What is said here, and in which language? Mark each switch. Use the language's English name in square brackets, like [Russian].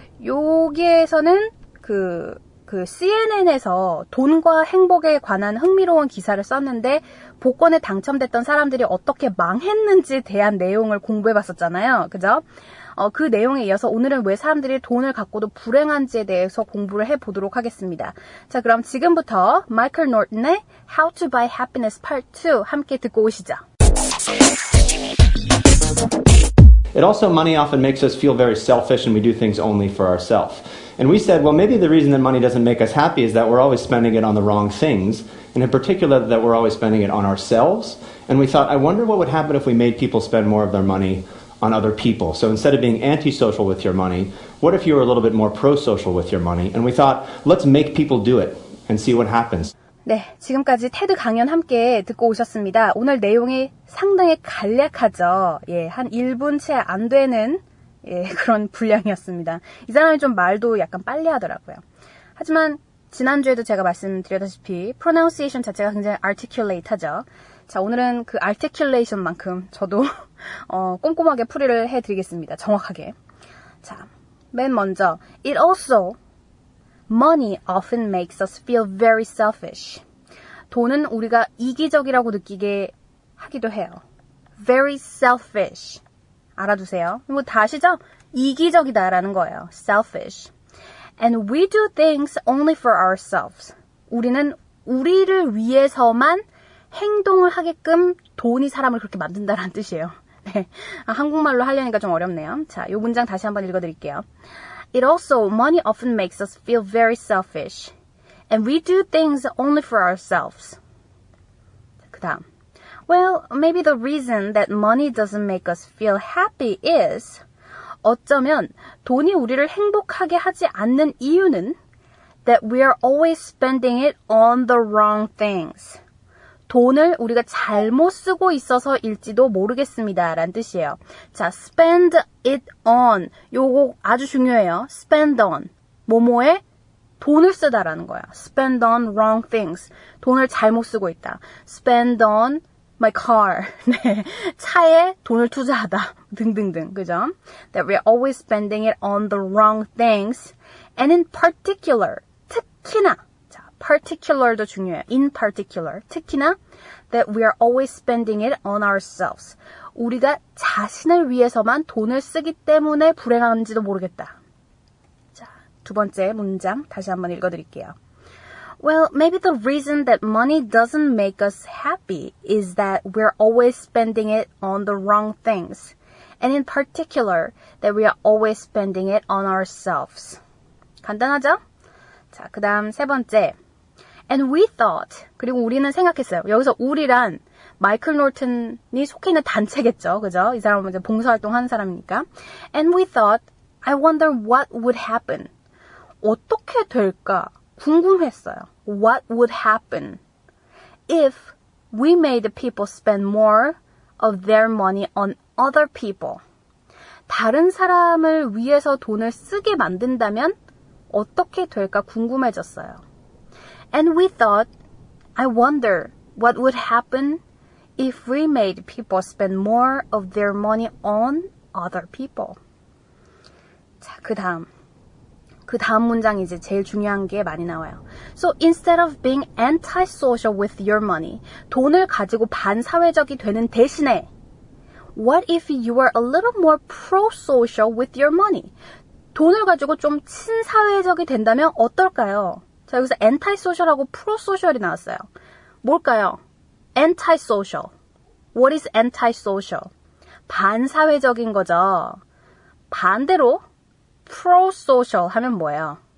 [Korean] 여기에서는 그 CNN에서 돈과 행복에 관한 흥미로운 기사를 썼는데 복권에 당첨됐던 사람들이 어떻게 망했는지에 대한 내용을 공부해봤었잖아요. 그죠? 그 내용에 이어서 오늘은 왜 사람들이 돈을 갖고도 불행한지에 대해서 공부를 해보도록 하겠습니다. 자, 그럼 지금부터 마이클 노튼의 How to Buy Happiness Part 2 함께 듣고 오시죠. [English] It also, money often makes us feel very selfish and we do things only for ourselves. And we said, well, maybe the reason that money doesn't make us happy is that we're always spending it on the wrong things, and in particular that we're always spending it on ourselves. And we thought, I wonder what would happen if we made people spend more of their money on other people. So instead of being antisocial with your money, what if you were a little bit more pro-social with your money? And we thought, let's make people do it and see what happens. [Korean] 네, 지금까지 테드 강연 함께 듣고 오셨습니다. 오늘 내용이 상당히 간략하죠. 예, 한 1분 채 안 되는 그런 분량이었습니다. 이 사람이 좀 말도 약간 빨리 하더라고요. 하지만 지난주에도 제가 말씀드렸다시피 pronunciation 자체가 굉장히 articulate 하죠. 자, 오늘은 그 articulation만큼 저도 꼼꼼하게 풀이를 해드리겠습니다. 정확하게. 자, 맨 먼저 [English] money often makes us feel very selfish. [Korean] 돈은 우리가 이기적이라고 느끼게 하기도 해요. [English] Very selfish. [Korean] 알아두세요. 뭐 다 아시죠? 이기적이다라는 거예요. [English] Selfish. And we do things only for ourselves. [Korean] 우리는 우리를 위해서만 행동을 하게끔 돈이 사람을 그렇게 만든다라는 뜻이에요. 네. 한국말로 하려니까 좀 어렵네요. 자, 이 문장 다시 한번 읽어드릴게요. [English] It also, money often makes us feel very selfish. And we do things only for ourselves. [Korean] 그 다음. [English] Well, maybe the reason that money doesn't make us feel happy is [Korean] 어쩌면 돈이 우리를 행복하게 하지 않는 이유는 [English] that we are always spending it on the wrong things. [Korean] 돈을 우리가 잘못 쓰고 있어서일지도 모르겠습니다. 라는 뜻이에요. 자, spend it on. 요거 아주 중요해요. spend on. 뭐뭐에 돈을 쓰다라는 거야. [English] spend on wrong things. [Korean] 돈을 잘못 쓰고 있다. [English] spend on my car. [Korean] 네. 차에 돈을 투자하다. 등등등. 그죠? [English] That we're always spending it on the wrong things. And in particular. [Korean] 특히나. 자, particular도 중요해요. [English] In particular. [Korean] 특히나. [English] That we are always spending it on ourselves. [Korean] 우리가 자신을 위해서만 돈을 쓰기 때문에 불행한지도 모르겠다. 자, 두 번째 문장 다시 한번 읽어드릴게요. [English] Well, maybe the reason that money doesn't make us happy is that we're always spending it on the wrong things. And in particular, that we are always spending it on ourselves. [Korean] 간단하죠? 자, 그 다음 세 번째. [English] And we thought, [Korean] 그리고 우리는 생각했어요. 여기서 우리란 마이클 놀튼이 속해 있는 단체겠죠. 그죠? 이 사람은 이제 봉사활동 하는 사람이니까. [English] And we thought, I wonder what would happen. [Korean] 어떻게 될까? 궁금했어요. [English] What would happen if we made people spend more of their money on other people? [Korean] 다른 사람을 위해서 돈을 쓰게 만든다면 어떻게 될까 궁금해졌어요. [English] And we thought, I wonder what would happen if we made people spend more of their money on other people. [Korean] 자, 그 다음 문장이 이제 제일 중요한 게 많이 나와요. [English] So instead of being antisocial with your money, [Korean] 돈을 가지고 반사회적이 되는 대신에 [English] what if you were a little more pro-social with your money? [Korean] 돈을 가지고 좀 친사회적이 된다면 어떨까요? 자, 여기서 antisocial하고 pro-social이 나왔어요. 뭘까요? [English] antisocial. What is antisocial? [Korean] 반사회적인 거죠. 반대로 pro-social 하면 뭐예요?